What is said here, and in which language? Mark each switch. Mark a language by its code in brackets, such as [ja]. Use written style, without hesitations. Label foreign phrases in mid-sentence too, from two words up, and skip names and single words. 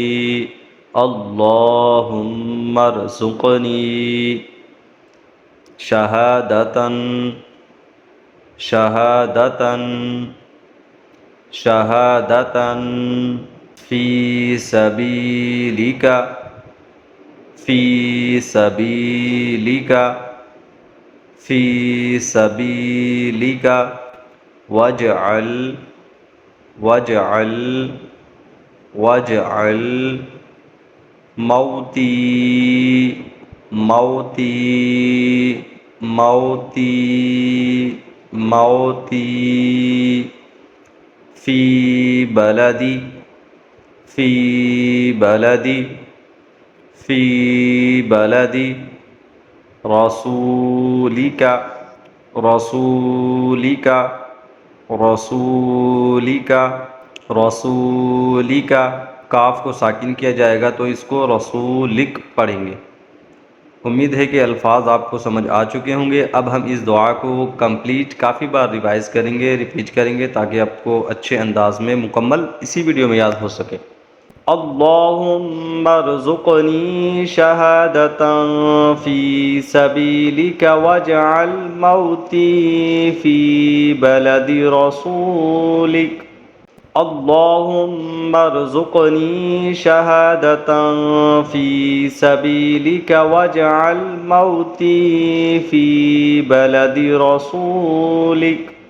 [ar] اللهم ارزقني شهادة، شهادة، شهادة في سبيلك، في سبيلك، في سبيلك واجعل، واجعل, واجعل موتي، موتي, موتي، موتي في بلد، في بلد، في بلد رسولك، رسولك، رسولك، رسولك. [ur] کاف کو ساکن کیا جائے گا تو اس کو رسولک پڑھیں گے. امید ہے کہ الفاظ آپ کو سمجھ آ چکے ہوں گے. اب ہم اس دعا کو کمپلیٹ کافی بار ریوائز کریں گے، ریپیٹ کریں گے، تاکہ آپ کو اچھے انداز میں مکمل اسی ویڈیو میں یاد ہو سکے. [ar] اللهم ارزقني شهادة في سبيلك واجعل موتي في بلد رسولك. اللهم ارزقني شهادة في سبيلك واجعل موتي في بلد رسولك.